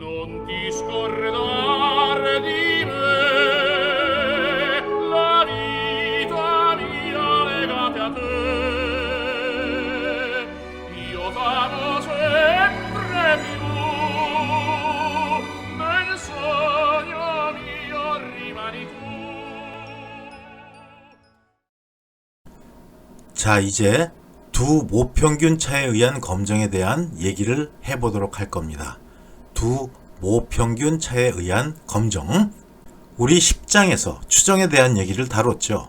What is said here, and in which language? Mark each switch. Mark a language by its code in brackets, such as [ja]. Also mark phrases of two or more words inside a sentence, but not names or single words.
[it] non ti scordar di me, la vita mia legate a te. Io t'amo sempre più, nel sogno mio rimani tu. [ko] 자, 이제 두 모평균 차에 의한 검정에 대한 얘기를 해보도록 할 겁니다. 두 모평균 차에 의한 검정. 우리 10장에서 추정에 대한 얘기를 다뤘죠.